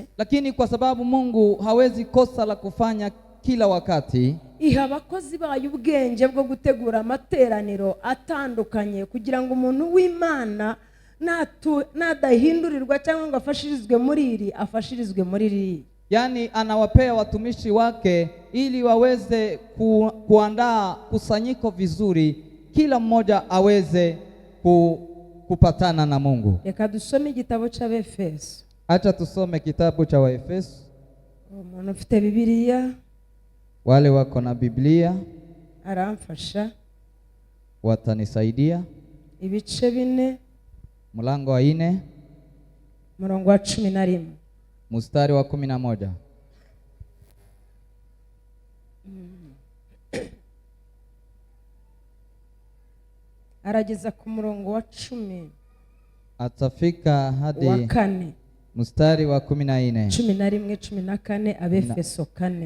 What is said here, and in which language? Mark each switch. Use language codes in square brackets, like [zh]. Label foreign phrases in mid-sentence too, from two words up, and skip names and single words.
[sw] lakini kwa sababu Mungu hawezi kosa la kufanya kila wakati, [rn] iha abakozi bayo ubwenge bwo gutegura amateraniro atandukanye kugira ngo umuntu w'Imana nadahindurirwa cyangwa ngo afashirizwe muri iri afashirizwe muri iri. [sw] Yani anawapea watumishi wake ili waweze kuandaa kusanyiko vizuri, kila mmoja aweze kupatana na Mungu. [rn] Reka dusome igitabo cy'Abefeso. [sw] Acha tusome kitabu cha Waefeso. [rn] Umuntu ufite Bibiliya, [sw] wale wako na Biblia [rn] aramfasha, [sw] watanisaidia. [rn] Ibice 4, [sw] mlango wa 4, mlango wa 11, mstari wa 11. [rn] Arageza ku murongo wa 10, [sw] atafika hadi wa 4, mstari wa 14. [rn] 11, 14, Abefeso 4,